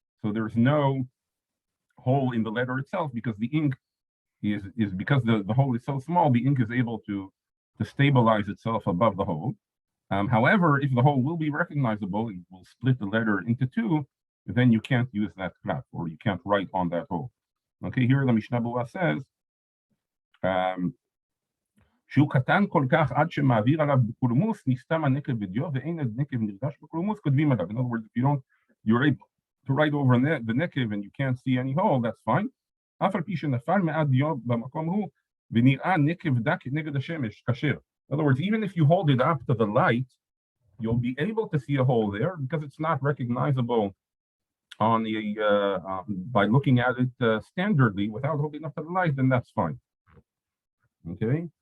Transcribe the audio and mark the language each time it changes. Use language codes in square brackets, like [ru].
[en] So there's no hole in the letter itself because the ink is because the hole is so small, the ink is able to stabilize itself above the hole. However, if the hole will be recognizable, it will split the letter into two, then you can't use that klaf, or you can't write on that hole. Okay, here the Mishnah Berurah says, [he] שהוא קטן כל כך עד שמעביר עליו בקולמוס, נסתם הנקב בדיו, ואין הנקב נרגש בקולמוס, כותבים עליו. [en] In other words, if you're able to write over the nekev and you can't see any hole, that's fine. [he] אף על פי שנפל מעט דיו במקום הוא, ונראה נקב דק נגד השמש, כשר. [en] In other words, even if you hold it up to the light, you'll be able to see a hole there because it's not recognizable on by looking at it standardly without holding up to the light, then that's fine. Okay.